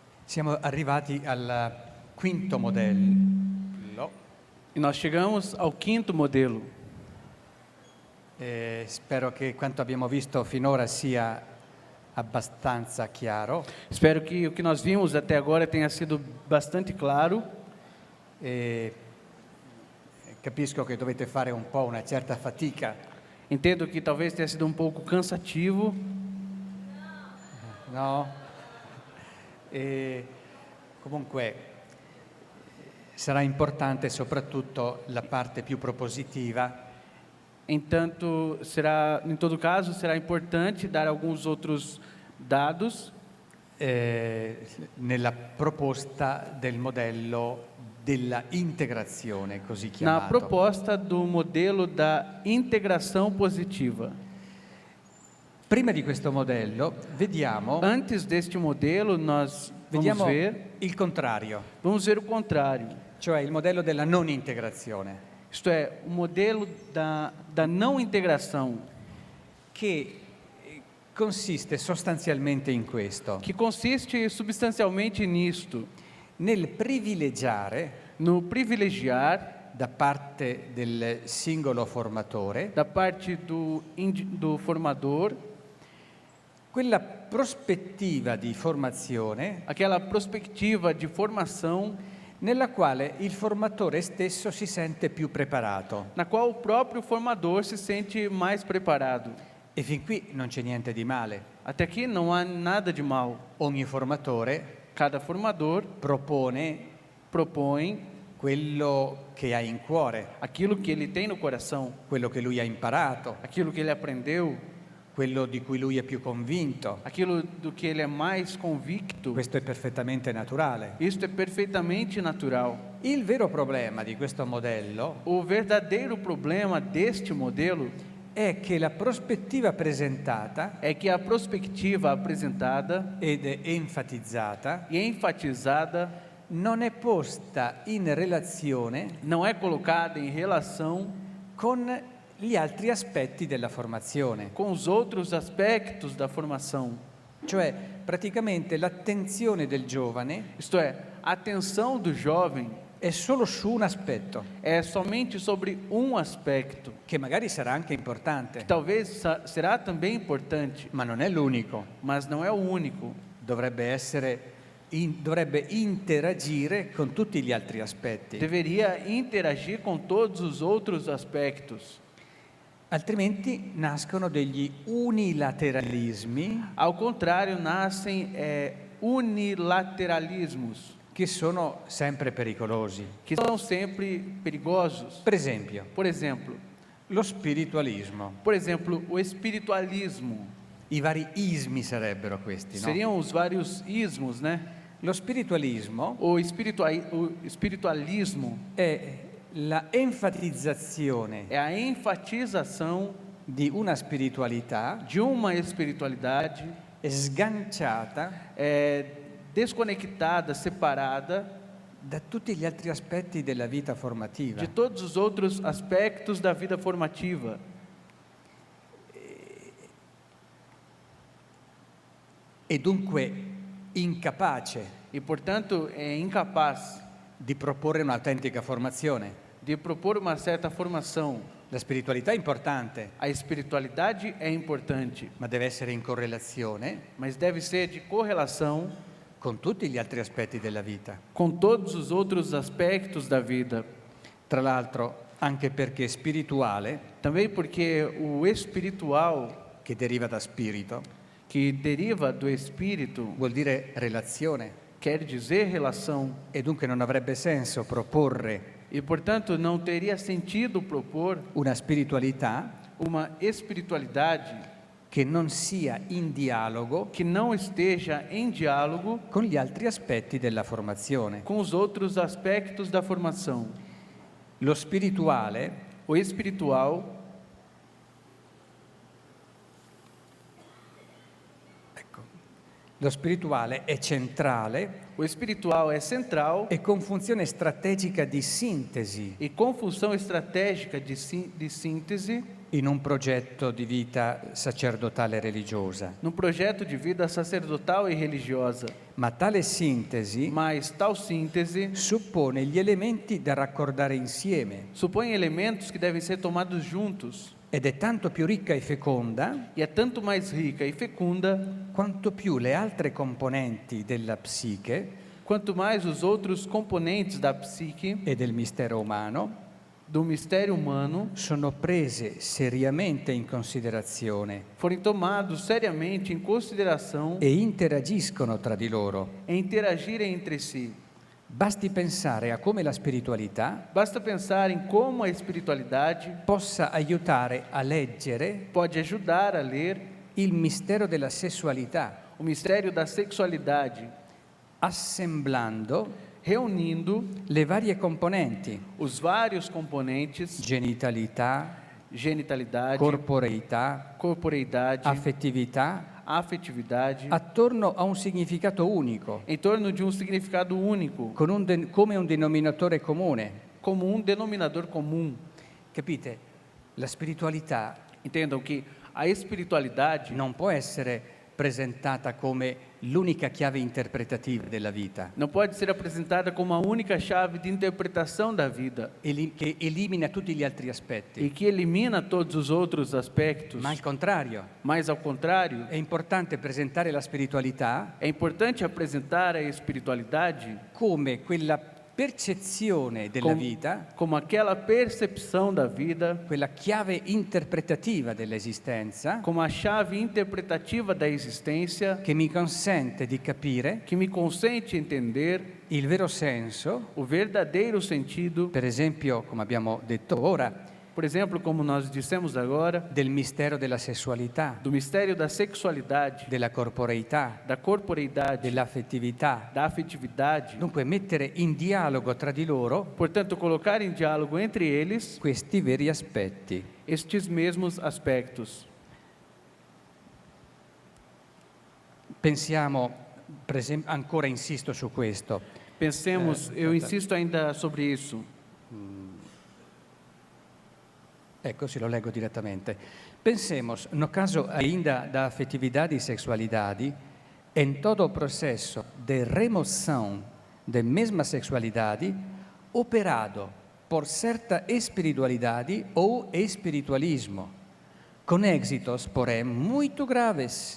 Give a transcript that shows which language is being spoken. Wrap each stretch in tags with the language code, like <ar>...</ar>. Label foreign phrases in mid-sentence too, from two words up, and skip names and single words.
<it>Siamo arrivati al quinto modello.</it> <pt>E nós chegamos ao quinto modelo.</pt> <it>Spero che quanto abbiamo visto finora sia abbastanza chiaro.</it> <pt>Espero que o que nós vimos até agora tenha sido bastante claro.</pt> <it>Capisco che dovete fare un po' una certa fatica.</it> <pt>Entendo que talvez tenha sido um pouco cansativo.</pt> <it>No? Comunque sarà importante soprattutto la parte più propositiva.</it> <pt>Entanto, em todo caso, será importante dar alguns outros dados</pt> <it>Nella proposta del modello della integrazione, così</it> <pt>na</pt> <it>chiamato.</it> <pt>proposta do modelo da integração positiva.</pt> <it>Prima di questo modello vediamo</it> <pt>Antes deste modelo, nós vamos ver</pt> <it>il contrario,</it> <pt>o contrário.</pt> <it>cioè il modello della non integrazione,</it> <pt>Isto é, o modelo da não integração,</pt> <it>che consiste sostanzialmente in questo,</it> <pt>que consiste substancialmente nisto,</pt> <it>nel privilegiare</it> <pt>no privilegiar</pt> <it>da parte del singolo formatore</it> <pt>da parte do formador</pt> <it>quella prospettiva di formazione</it> <pt>aquela perspectiva de formação</pt> <it>nella quale il formatore stesso si sente più preparato.</it> <pt>na qual o próprio formador se sente mais preparado.</pt> <it>E fin qui non c'è niente di male.</it> <pt>Até aqui não há nada de mal.</pt> <it>Ogni formatore</it> <pt>Cada formador propõe</pt> <it>quello che ha in cuore,</it> <pt>aquilo que ele tem no coração,</pt> <it>quello che lui ha imparato,</it> <pt>aquilo que ele aprendeu,</pt> <it>quello di cui lui è più convinto.</it> <pt>aquilo do que ele é mais convicto.</pt> <it>Questo è perfettamente naturale.</it> <pt>Isto é perfeitamente natural.</pt> <it>Il vero problema di questo modello</it> <pt>O verdadeiro problema deste modelo</pt> <it>è che la prospettiva presentata</it> <pt>é que a perspectiva apresentada</pt> <it>ed enfatizzata</it> <pt>e enfatizada</pt> <it>non è posta in relazione</it> <pt>não é colocada em relação</pt> <it>con gli altri aspetti della formazione.</it> <pt>com os outros aspectos da formação.</pt> <it>Cioè, praticamente l'attenzione del giovane</it> <pt>Isto é, a atenção do jovem</pt> <it>è solo su un aspetto,</it> <pt>é somente sobre um aspecto,</pt> <it>che magari sarà anche</it> <pt>que</pt> <it>importante,</it> <pt>talvez será também importante,</pt> <it>ma non è l'unico.</it> <pt>mas não é o único.</pt> <it>Dovrebbe interagire con tutti gli altri aspetti,</it> <pt>Deveria interagir com todos os outros aspectos.</pt> <it>altrimenti nascono degli unilateralismi</it> <pt>Ao contrário, nascem unilateralismos,</pt> <it>che sono sempre pericolosi.</it> <pt>que são sempre perigosos.</pt> <it>Per esempio,</it> <pt>Por</pt> <it>lo</it> <pt>exemplo,</pt> <it>spiritualismo.</it> <pt>o espiritualismo.</pt> <it>I vari ismi sarebbero questi, no?</it> <pt>Seriam os vários ismos, né?</pt> <it>Lo spiritualismo</it> <pt>O espiritualismo</pt> <it>è la enfatizzazione</it> <pt>é a enfatização</pt> <it>di una spiritualità</it> <pt>de uma espiritualidade</pt> <it>sganciata</it> <pt>desconectada, separada</pt> <it>da tutti gli altri aspetti della vita formativa.</it> <pt>de todos os outros aspectos da vida formativa.</pt> <it>E dunque incapace</it> <pt>E, portanto, é incapaz</pt> <it>di proporre un'autentica formazione.</it> <pt>de propor uma certa formação.</pt> <it>La spiritualità è importante,</it> <pt>A espiritualidade é importante,</pt> <it>ma deve essere in correlazione</it> <pt>mas deve ser de correlação</pt> <it>con tutti gli altri aspetti della vita.</it> <pt>com todos os outros aspectos da vida.</pt> <it>Tra l'altro, anche perché spirituale,</it> <pt>Também porque o espiritual,</pt> <it>che deriva da spirito,</it> <pt>que deriva do espírito,</pt> <it>vuol dire relazione,</it> <pt>quer dizer relação.</pt> <it>e dunque non avrebbe senso proporre</it> <pt>E, portanto, não teria sentido propor</pt> <it>una spiritualità</it> <pt>uma espiritualidade</pt> <it>che non sia in dialogo</it> <pt>que não esteja em diálogo</pt> <it>con gli altri aspetti della formazione.</it> <pt>com os outros aspectos da formação.</pt> <it>Lo spirituale</it> <pt>O espiritual</pt> <it>Lo spirituale è centrale</it> <pt>é central</pt> <it>e con funzione strategica di sintesi</it> <pt>e com função estratégica de síntese</pt> <it>in un progetto di vita sacerdotale e religiosa.</it> <pt>num projeto de vida sacerdotal e religiosa.</pt> <it>Ma tale sintesi</it> <pt>Mas tal síntese</pt> <it>suppone gli elementi da raccordare insieme</it> <pt>supõe elementos que devem ser tomados juntos,</pt> <it>ed è tanto più ricca e feconda</it> <pt>e é tanto mais rica e fecunda</pt> <it>quanto più le altre componenti della psiche</it> <pt>quanto mais os outros componentes da psique,</pt> <it>e del mistero umano</it> <pt>do mistério humano,</pt> <it>sono prese seriamente in considerazione</it> <pt>forem tomados seriamente em consideração</pt> <it>e interagiscono tra di loro.</it> <pt>e interagirem entre si.</pt> <it>Basti pensare a come la spiritualità</it> <pt>Basta pensar em como a espiritualidade</pt> <it>possa aiutare a leggere</it> <pt>pode ajudar a ler</pt> <it>il mistero della sessualità,</it> <pt>o mistério da sexualidade,</pt> <it>assemblando</it> <pt>reunindo</pt> <it>le varie componenti,</it> <pt>os vários componentes,</pt> <it>genitalità,</it> <pt>genitalidade,</pt> <it>corporeità,</it> <pt>corporeidade,</pt> <it>affettività,</it> <pt>afetividade,</pt> <it>attorno a un significato unico,</it> <pt>em torno de um significado único,</pt> <it>con come un denominatore comune.</it> <pt>como um denominador comum.</pt> <it>Capite? La spiritualità</it> <pt>Entendam que a espiritualidade</pt> <it>non può essere presentata come l'unica chiave interpretativa della vita,</it> <pt>não pode ser apresentada como a única chave de interpretação da vida</pt> <it>che elimina tutti gli altri e aspetti,</it> <pt>que elimina todos os outros aspectos,</pt> <it>ma al contrario,</it> <pt>mas ao contrário,</pt> <it>è importante presentare la spiritualità</it> <pt>é importante apresentar a espiritualidade</pt> <it>come quella percezione della vita,</it> <pt>como aquela percepção da vida,</pt> <it>quella chiave interpretativa dell'esistenza</it> <pt>como a chave interpretativa da existência,</pt> <it>che mi consente di capire</it> <pt>que me consente entender</pt> <it>il vero senso,</it> <pt>o verdadeiro sentido,</pt> <it>per esempio, come abbiamo detto ora,</it> <pt>por exemplo, como nós dissemos agora,</pt> <it>del mistero della sessualità,</it> <pt>do mistério da sexualidade,</pt> <it>della corporeità,</it> <pt>da corporeidade,</pt> <it>dell'affettività.</it> <pt>da afetividade.</pt> <it>Dunque mettere in dialogo tra di loro</it> <pt>Portanto, colocar em diálogo entre eles</pt> <it>questi veri aspetti.</it> <pt>estes mesmos aspectos.</pt> <it>Pensiamo, per esempio, ancora insisto su questo,</it> <pt>Pensemos, eu insisto ainda sobre isso.</pt> <it>ecco, se lo leggo direttamente.</it> <pt>Pensemos, no caso ainda da afetividade e sexualidade, em todo o processo de remoção da mesma sexualidade, operado por certa espiritualidade ou espiritualismo, com êxitos, porém, muito graves.</pt>